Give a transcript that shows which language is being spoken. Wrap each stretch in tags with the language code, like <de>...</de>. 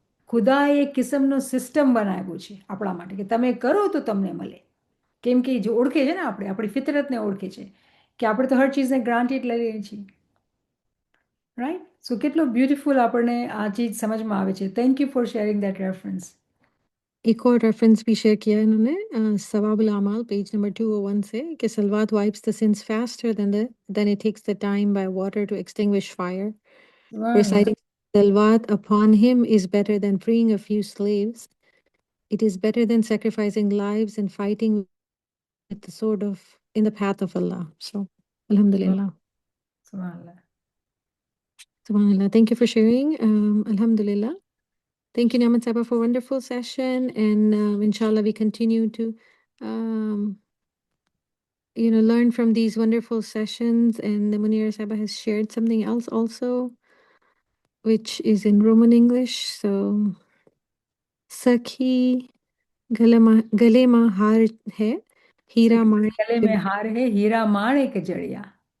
<gu>ખુદાએ એક કિસ્મનો સિસ્ટમ બનાવ્યો છે આપણા માટે કે તમે કરો તો તમને મળે. કેમ કે જો ઓળખે છે ને આપણે આપણી ફિતરતને ઓળખે છે કે આપણે તો હર ચીજને ગ્રાન્ટેડ લઈ લઈએ છીએ, રાઈટ? સો કેટલું બ્યુટીફુલ આપણને આ ચીજ સમજમાં આવે છે.</gu> <en>Thank you for sharing that reference.</en> <hi>एक और रेफरेंस भी शेयर किया है इन्होंने, सवाबुल अमाल पेज नंबर 201 से, कि सलवात</hi> <en>wipes the sins faster than it takes the time by water to extinguish fire. Reciting salawat upon him is better than freeing a few slaves. It is better than sacrificing lives and fighting with the sword in the path of Allah. So, alhamdulillah. Subhanallah. Subhanallah. Thank you for sharing. Alhamdulillah. Thank you, Niamat Saba, for a wonderful session. And inshallah, we continue to, learn from these wonderful sessions. And the Munira Saba has shared something else also, which is in Roman English.</en> <hi>So, Sakhi gale mein haar hai, हीरा माणिक गले में हार है, हीरा माणिक जड़िया.</hi>